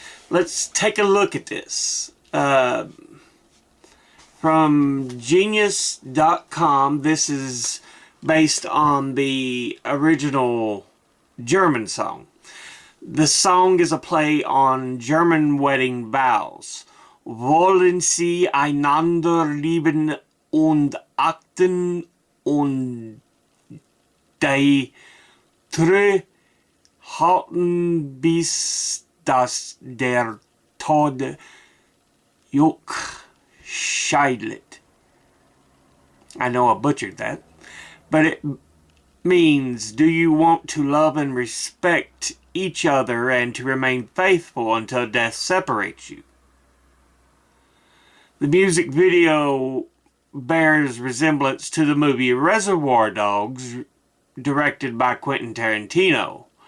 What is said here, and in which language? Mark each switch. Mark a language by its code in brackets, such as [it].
[en] Let's take a look at this. From Genius.com, this is based on the original German song. The song is a play on German wedding vows. [de] Wollen Sie einander lieben und achten und die Treue halten, bis dass der Tod euch scheidet. [en] I know I butchered that, but it means, do you want to love and respect each other and to remain faithful until death separates you? The music video bears resemblance to the movie Reservoir Dogs, directed by Quentin Tarantino.